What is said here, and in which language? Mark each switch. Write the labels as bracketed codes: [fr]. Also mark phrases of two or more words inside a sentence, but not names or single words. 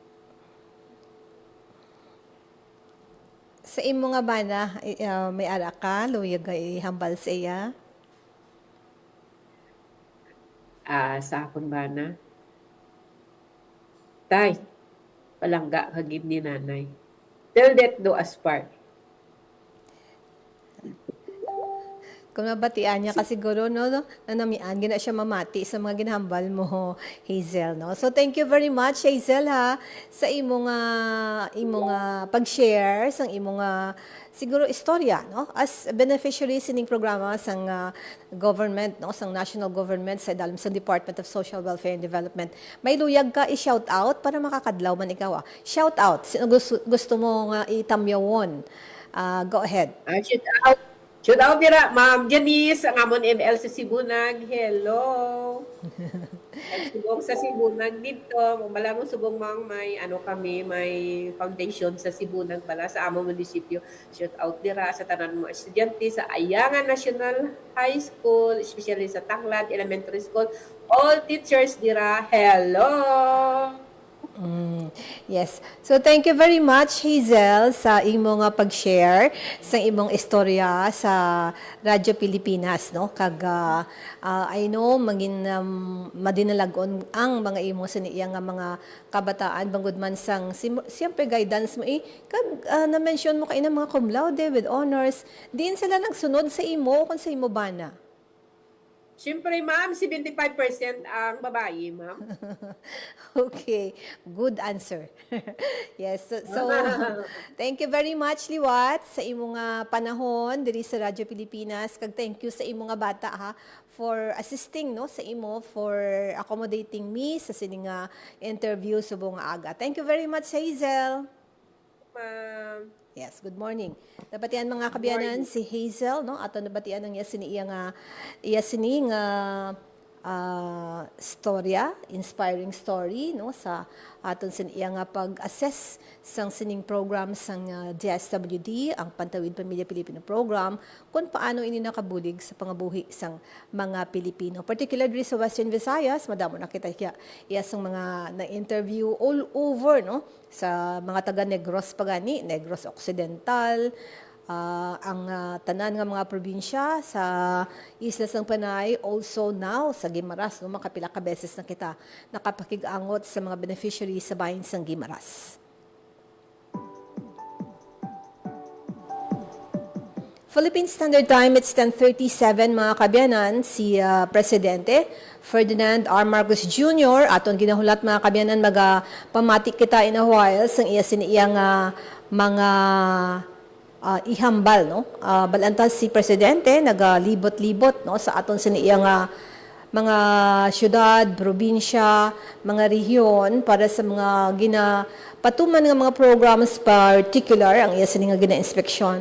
[hil] Sa imo nga bana, may ara ka, luyag ihambal sa iya? Sa akon bana. Tay, palangga kagid ni nanay. [en] Till death do us part. [hil] Kung nabatian niya kasi siguro na namian, gina siya mamati sa mga ginhambal mo, Hazel, no? [en] So, thank you very much, [hil] Hazel, ha, sa imong pag-share, sa imong siguro istorya, no? As beneficiary sining programa sang government, no? Sang [en] national government [hil] sa dalam sa Department of Social Welfare and Development. May luyag ka i- [en] shout out [hil] para makakadlaw man ikaw, Shout out. Sino gusto mo nga itamyawon? [en] Go ahead. Shout out [hil] dira, Ma'am Janice, ang amon ML sa Sibunag. Hello. Subong sa Sibunag dito. Mabala mo subong mang may may foundation sa Sibunag bala sa among munisipyo. [en] Shout out [hil] dira sa tanan mo estudyante sa Ayangan National High School, especially sa Tanglad Elementary School. [en] All teachers dira. Hello. Yes. So thank you very much, [hil] Hazel, sa imong pag-share sa imong istorya sa Radyo Pilipinas, no? Kag [en] I know [hil] magin madinalagon ang mga imo sa niya nga mga kabataan bangod man sang siyempre guidance mo kag na-mention mo kay na mga [en] cum laude with honors, [hil] diin sila nagsunod sa imo kung sa imo bana. Siyempre, ma'am, 75% ang babae, ma'am. [en] Okay, good answer. Yes, so thank you very much [hil] Liwat sa imong panahon diri sa Radyo Pilipinas, kag [en] thank you [hil] sa imong bata [en] for assisting [hil] no sa imo, [en] for accommodating me [hil] sa sining interview subong aga. [en] Thank you very much, Hazel. Ma'am. Yes, good morning. [hil] Nabatian mga kabiyanan si Hazel, no? Ato nabatian ang iya sini nga storya, [en] inspiring story, [hil] no? Sa aton siniya nga pag-assess sang sining program sang DSWD, ang Pantawid Pamilya Pilipino Program, kung paano ini nakabulig sa pangabuhi sang mga Pilipino. Particularly sa Western Visayas, madamo na kita iya sang mga na-interview [en] all over, no? [hil] Sa mga taga Negros pagani, Negros Occidental, ang tanan nga mga probinsya sa Islas ng Panay, [en] also now [hil] sa Guimaras, no, makapila ka beses na kita nakapakig-angot sa mga beneficiaries sa bahin sang Guimaras. [en] Philippine Standard Time, it's 10:37 [hil] mga kabiyanan. Si Presidente Ferdinand R. Marcos Jr. aton ginahulat mga kabiyanan, pamatik kita [en] in a while [hil] sang iya siniyang mga ihambal, no? Balantas si Presidente nagalibot-libot, no, sa aton siniyang mga syudad, probinsya, mga rehiyon para sa mga ginapatuman ng mga programs, particular ang iya sining gina-inspeksyon.